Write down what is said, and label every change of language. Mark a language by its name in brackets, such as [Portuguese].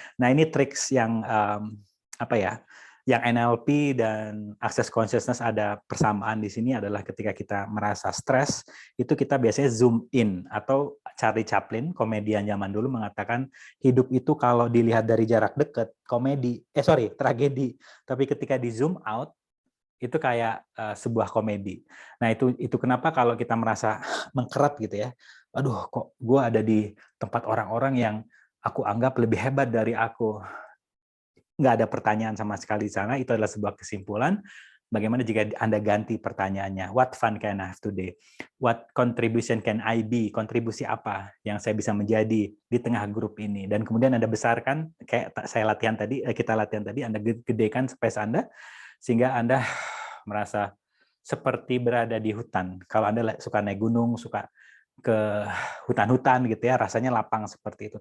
[Indonesian] Nah, ini triks yang yang NLP dan Access Consciousness ada persamaan di sini adalah ketika kita merasa stres, itu kita biasanya zoom in, atau Charlie Chaplin, komedian zaman dulu, mengatakan hidup itu kalau dilihat dari jarak dekat, tragedi, tapi ketika di zoom out, itu kayak sebuah komedi. Nah, itu kenapa kalau kita merasa mengkeret gitu ya, aduh kok gue ada di tempat orang-orang yang aku anggap lebih hebat dari aku, nggak ada pertanyaan sama sekali di sana, itu adalah sebuah kesimpulan. Bagaimana jika Anda ganti pertanyaannya? [English] What fun can I have today? What contribution can I be? [Indonesian] Kontribusi apa yang saya bisa menjadi di tengah grup ini? Dan kemudian Anda besarkan, kayak kita latihan tadi, Anda gedekan space Anda, sehingga Anda merasa seperti berada di hutan. Kalau Anda suka naik gunung, suka ke hutan-hutan gitu ya, rasanya lapang seperti itu.